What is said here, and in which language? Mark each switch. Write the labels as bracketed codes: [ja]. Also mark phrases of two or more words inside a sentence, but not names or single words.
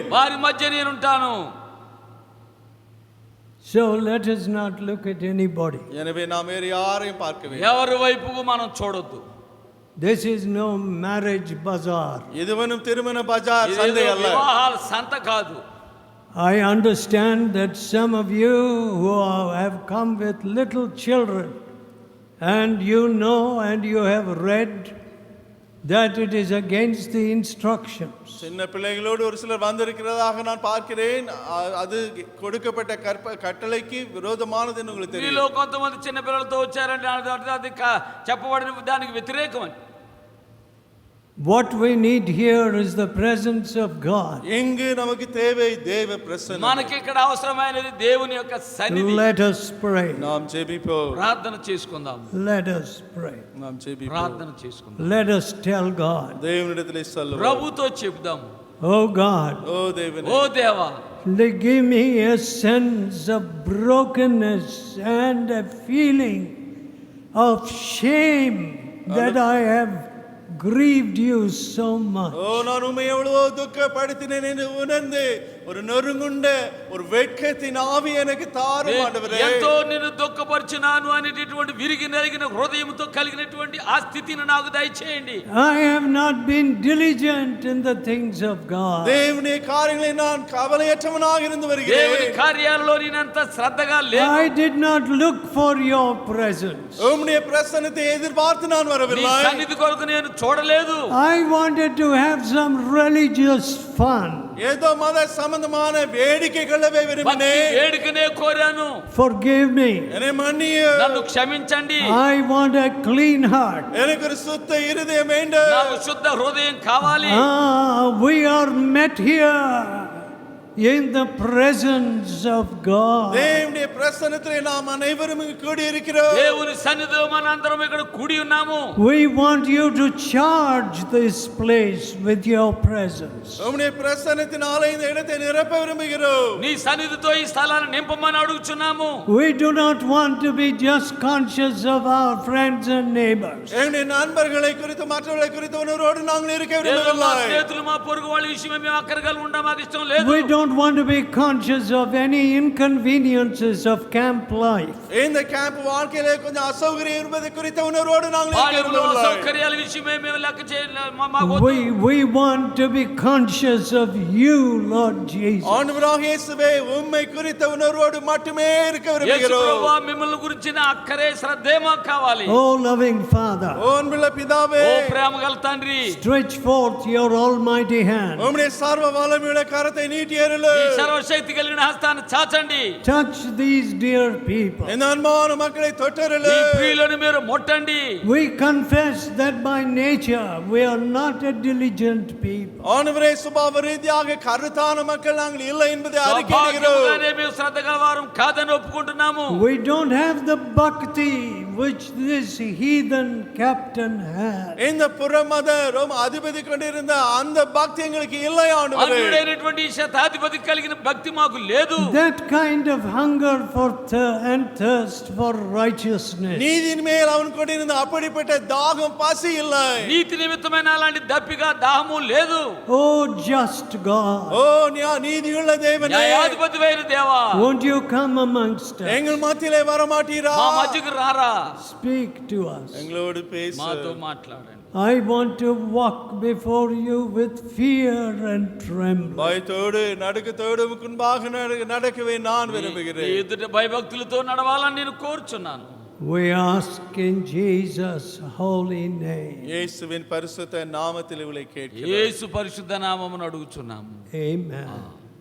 [te] వారి మధ్య నేనుంటాను. [en] So let us not look at anybody. [ta] எனவே நாம் வேறு யாரையும் பார்க்க வேண்டும். [te] ఎవరి వైపుకు మనం చూడొద్దు. [en] This is no marriage bazaar. [ta] இதுவனும் திருமண பஜார் [te] ఇదేదో [ta] சந்தை அல்ல. [te] వివాహాల సంత కాదు. [en] I understand that some of you who have come with little children, and you know and you have read that it is against the instructions. [ta] சின்ன பிள்ளைகளோடு ஒரு சிலர் வந்திருக்கிறதாக நான் பார்க்கிறேன். அது கொடுக்கப்பட்ட கட்டளைக்கு விரோதமானது என்று உங்களுக்கு [te] మీలో [ta] தெரியும். [te] కొంతమంది చిన్న పిల్లలతో వచ్చారంటే అది చెప్పబడిన దానికి వ్యతిరేకం అని. [en] What we need here is the presence of God. [ta] இங்கு நமக்கு தேவை தேவ பிரசன்னம். [te] మనకి ఇక్కడ అవసరమైనది దేవుని యొక్క సన్నిధి. [en] Let us pray. [ta] நாம் ஜெபிப்போம். [te] ప్రార్థన చేసుకుందాం. [en] Let us pray. [ta] நாம் ஜெபிப்போம். [te] ప్రార్థన చేసుకుందాం. [en] Let us tell God, [ta] தேவனிடத்திலே சொல்லுவோம். [te] ప్రభుతో చెప్దాం. [en] oh God, [ta] ஓ தேவனே, [te] ఓ దేవా, [en] give me a sense of brokenness and a feeling of shame that I have grieved you so much. [ta] ஓ நான் உம்மை எவ்வளவோ துக்கப்படுத்தினேன் என்று உணர்ந்து ஒரு நொறுங்குண்ட ஒரு வெட்கத்தின் ஆவி எனக்கு தாரும் ஆண்டவரே. [te] ఎంతో నిన్ను దుఃఖపరిచినాను అనేటటువంటి విరిగి నలిగిన హృదయంతో కలిగినటువంటి ఆ స్థితిని నాకు దయచేయండి. [en] I have not been diligent in the things of God. [ta] தேவனுடைய காரியங்களை நான் கவலையற்றவனாக இருந்து வருகிறேன். [te] దేవుని కార్యాలలో నేనంత శ్రద్ధగా లేను. [en] I did not look for your presence. [ta] உம்முடைய பிரசன்னத்தை எதிர்பார்த்து நான் [te] నీ [ta] வரவில்லை. [te] సన్నిధి కొరకు నేను చూడలేదు. [en] I wanted to have some religious fun. [ta] ஏதோ மத சம்பந்தமான வேடிக்கைகளவே [te] భక్తి [ta] விரும்பினேன். [te] వేడుకనే కోరాను. [en] Forgive me. [ta] என்னை மன்னியும். [te] నన్ను క్షమించండి. [en] I want a clean heart. [ta] எனக்கு ஒரு சுத்த இருதயம் வேண்டும். [te] నాకు శుద్ధ హృదయం కావాలి. [en] We are met here in the presence of God. [ta] தேவனுடைய பிரசன்னத்திலே நாம் அனைவரும் இங்கு கூடி இருக்கிறோம். [te] దేవుని సన్నిధిలో మనందరం ఇక్కడ కూడి ఉన్నాము. [en] We want you to charge this place with your presence. [ta] உம்முடைய பிரசன்னத்தினாலே இந்த இடத்தை நிரப்ப விரும்புகிறோம். [te] నీ సన్నిధితో ఈ స్థలాన్ని నింపమని అడుగుచున్నాము. [en] We do not want to be just conscious of our friends and neighbors. [ta] எங்களுடைய நண்பர்களை குறித்து மற்றவர்களை குறித்து உணர்வோடு நாங்கள் இருக்க [te] లేదు, మా [ta] விரும்பவில்லை. [te] స్నేహితులు మా పొరుగు వాళ్ళ విషయమే మేము అక్కరగా ఉండడం మాకు ఇష్టం లేదు. [en] We don't don't want to be conscious of any inconveniences of camp life. [ta] இந்த கேம்ப் வாழ்க்கையிலே கொஞ்சம் அசௌகரியம் இருப்பது குறித்த உணர்வோடு நாங்கள் [te] పాలెంలో [ta] இருக்கிறோம். [te] సౌకర్యాల విషయమే మేము లెక్క చేయలేదు. [en] We want to be conscious of you, Lord Jesus. [ta] ஆண்டவராகிய இயேசுவே உம்மை குறித்த உணர்வோடு மட்டுமே இருக்க [te] యేసు [ta] விரும்புகிறோம். [te] ప్రభువా మిమ్మల్ని గురించిన అక్కరే శ్రద్ధే మాకు కావాలి. [en] Oh, loving Father, [ta] ஓ அன்புள்ள பிதாவே, [te] ఓ ప్రేమగల తండ్రి, [en] stretch forth your almighty hand. [ta] உம்முடைய சர்வ வல்லமையுள்ள கரத்தை நீட்டி அருளு. [te] ఈ సర్వశక్తి కలిగిన హస్తాన్ని చాచండి. [en] Touch these dear people. [ta] இந்த அன்பான மக்களை தொட்டருளு. [te] ఈ ప్రియులను మీరు ముట్టండి. [en] We confess that by nature we are not a diligent people. [ta] ஆண்டவரே, சுபாவ ரீதியாக கருத்தான மக்கள் நாங்கள் இல்லை என்பதை அறிக்கையிடுகிறோம். [te] స్వభావంగానే మేము శ్రద్ధ గలవారం కాదని ఒప్పుకుంటున్నాము. [en] We don't have the bhakti which this heathen captain had. [ta] இந்த புறமத ரோம அதிபதி கொண்டிருந்த அந்த பக்தி எங்களுக்கு இல்லை ஆண்டவரே. [te] అన్యుడైనటువంటి శతాధిపతి కలిగిన భక్తి మాకు లేదు. [en] That kind of hunger for and thirst for righteousness. [ta] நீதியின் மேல் அவன் கொண்டிருந்த அப்படிப்பட்ட தாகம் பசி இல்லை. [te] నీతి నిమిత్తమైన అలాంటి దప్పిక దాహము లేదు. [en] Oh, just God. [ta] ஓ நீதியுள்ள தேவனே, [te] న్యాయాధిపతివైన దేవా, [en] Won't you come amongst us? [ta] எங்கள் மத்தியிலே வர மாட்டீரா? [te] మా మధ్యకు రారా, [en] Speak to us. [ta] எங்களோடு பேசு. [te] మాతో మాట్లాడండి. [en] I want to walk before you with fear and trembling. [ta] பயத்தோடு நடுக்கத்தோடு முன்பாக நடக்கவே நான் [te] నీ [ta] விரும்புகிறேன். [te] ఎదుట భయభక్తులతో నడవాలని నేను కోరుచున్నాను. [en] We ask in Jesus' holy name. [ta] இயேசுவின் பரிசுத்த நாமத்தில் இவளை கேட்கிறேன். [te] యేసు పరిశుద్ధ నామమును అడుగుచున్నాము. [en] Amen.